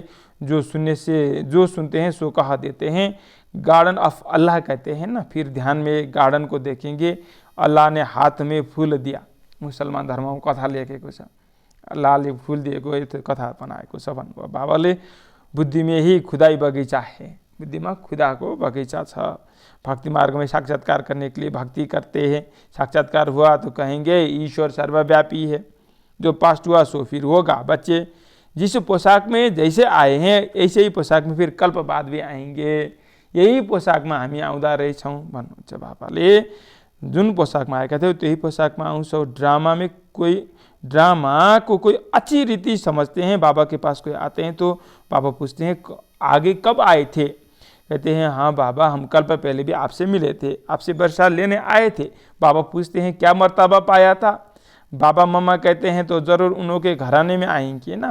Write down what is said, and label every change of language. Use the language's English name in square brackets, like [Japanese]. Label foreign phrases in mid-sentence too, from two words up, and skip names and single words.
[Hindi] जो सुनते हैं सो कहा देते हैं। [English] Garden of Allah [Hindi] कहते हैं ना। फिर ध्यान में गार्डन को देखेंगे, अल्लाह ने हाथ में फूल दिया। [Nepali] मुसलमान धर्म में कथा लेखेको छ, अल्लाहले फूल दिएको कथा बनाएको छ भन्नुभयो बाबाले। [Hindi] बुद्धि में ही खुदाई बगीचा है, बुद्धि में [Nepali] खुदा को बगीचा छ। [Hindi] भक्ति मार्ग में साक्षात्कार करने के लिए भक्ति करते हैं, साक्षात्कार हुआ तो कहेंगे ईश्वर सर्वव्यापी है। जो पास्ट हुआ सो फिर होगा। बच्चे जिस पोशाक में जैसे आए हैं ऐसे ही पोशाक में फिर कल्प बाद भी आएंगे। [Nepali] यही पोशाकमा हामी आउँदा रहेछौँ भन्नुहुन्छ बाबाले। जुन पोशाकमा आएका थियौ त्यही पोशाकमा आउँछौ। [Hindi] ड्रामा को कोई अच्छी रीति समझते हैं। बाबा के पास कोई आते हैं तो बाबा पूछते हैं आगे कब आए थे। कहते हैं हाँ बाबा, हम कल्प पहले भी आपसे मिले थे, आपसे वर्षा लेने आए थे। बाबा पूछते हैं क्या मर्तबा पाया था। बाबा मम्मा कहते हैं तो जरूर उनके घराने में आएंगे ना।